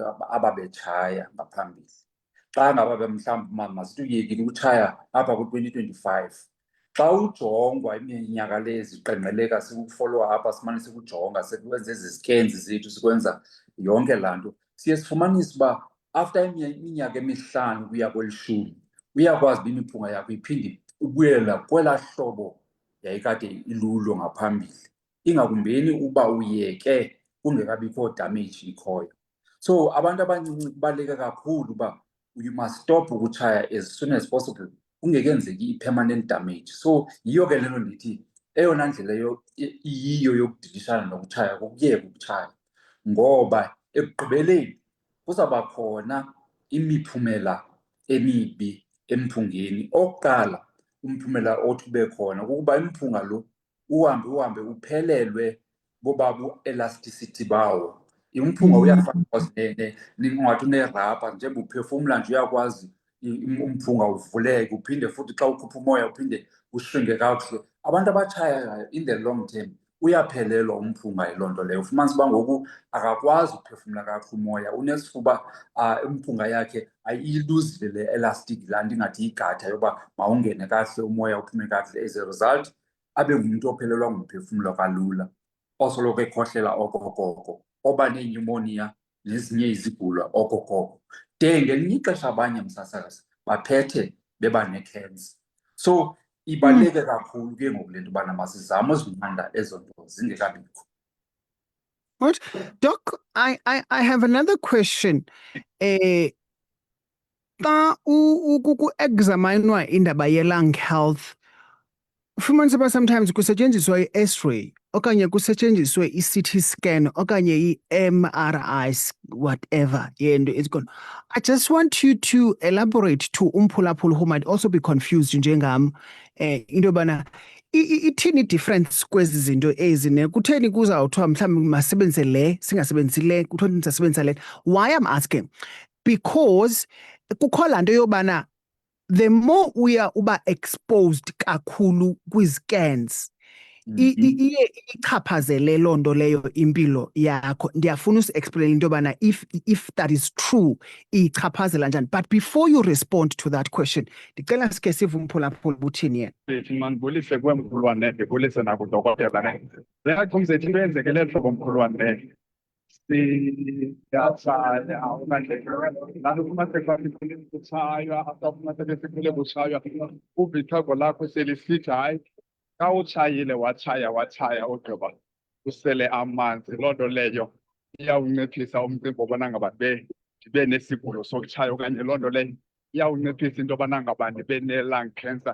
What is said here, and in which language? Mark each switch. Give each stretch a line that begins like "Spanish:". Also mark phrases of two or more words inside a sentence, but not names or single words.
Xhosa: ababetshaya ngaphambili, xa ngaba mhlawumbi masithi uyekile ukutshaya apha ku-2025, xa ujongwa iminyaka le ziqengqeleka sikufollowa apha simane sikujonga sekwenza ezi scans zethu sikwenza yonke laa nto, siye sifumanise uba after iminyaka emihlanu ukuya kwelishumi uyakwazi uba imiphunga yakho iphinde ubuyela kwelaa hlobo yayikade ilulo ngaphambili, ingakumbeni uba uyeke kungekabikho damage ikhoyo. So abantu abancinci kubaluleke kakhulu uba
English: you must stop
Xhosa: ukutshaya
English: as soon as possible
Xhosa: kungekenzeki i-permanent damage. So yiyo ke lento ndithi eyona ndlela iyiyo yokudilishana nokutshaya kukuyeka ukutshaya, ngoba ekugqibeleni kuzawuba khona imiphumela emibi emphungeni. Okokuqala, umphumela othi ube khona kukuba imphunga lo uhambe uphelelwe boba bu-elasticity bawo. Umphunga uyafana ungathi unerabha, njengoba uphefumla nje uyakwazi umphunga uvuleke, uphinde futhi xa ukhupha umoya uphinde ushrinke kakuhle. Abantu abatshayayo
English: in the long term
Xhosa: uyaphelelwa umphunga yiloo nto leyo. Ufumanisa uba ngoku akakwazi uphefumla kakuhle umoya, unesifuba, imphunga yakhe ayiluzile le elastic, laa nto ingathi yigatha yoba mawungene kakuhle umoya uphume kakuhle.
English: As a result
Xhosa: abe ngumntu ophelelwa ngumphefumlo kalula, osoloko ekhohlela okokoko, oba nenyumoniya nezinye izigulo okokoko. De ngelinye ixesha abanye msasazi baphethe beba nekhensa. So ibaluleke kakhulu ke ngoku le nto ubana masizame uzinqanda ezo nto zingekabikho.
English: What? Doc, I have another question.
Xhosa: Xa ku-examinwa indaba ye-lung health, ufumanise uba sometimes kusetyenziswa i-X-ray okanye kusetyenziswe i-CT scan okanye i-MRI, whatever yento ezikhona.
English: I just want you to elaborate to
Xhosa: umphulaphula
English: who might also be confused
Xhosa: njengam, into yobana ithini difference kwezi zinto ezi, ne kutheni kuzawuthiwa mhlawumbi masebenzise le singasebenzisi le, kuthiwa ndisasebenzisa le.
English: Why I'm asking?
Xhosa: Because kukho laa nto yobana
English: the more
Xhosa: uba exposed kakhulu kwi-scans, iye ichaphazele loo nto leyo impilo yakho. Ndiyafuna usi-explain into yobana
English: if that is true
Xhosa: iyichaphazela njani.
English: But before you respond to that question,
Xhosa: ndicela sike sive umphulaphula ubuthini yena. Mandibulise kwemkhulwane, ndibulise nakudokotela. Ndingaqinisekisa into eyenzekele hlobo mkhulwane. Siyatshaya okanye lalo kumaxesha siphele kutshaywa, after kumaxesha siphele kutshaywa uvithago lakho selisithi hayi xa utshayile watshaya ogqiba usele amanzi, loo nto leyo iyawunciphisa umcimbi obana ngaba ndibe nesigulo sokutshaya, okanye loo nto leyo iyawunciphisa into yobana ngaba ndibe ne-lung cancer.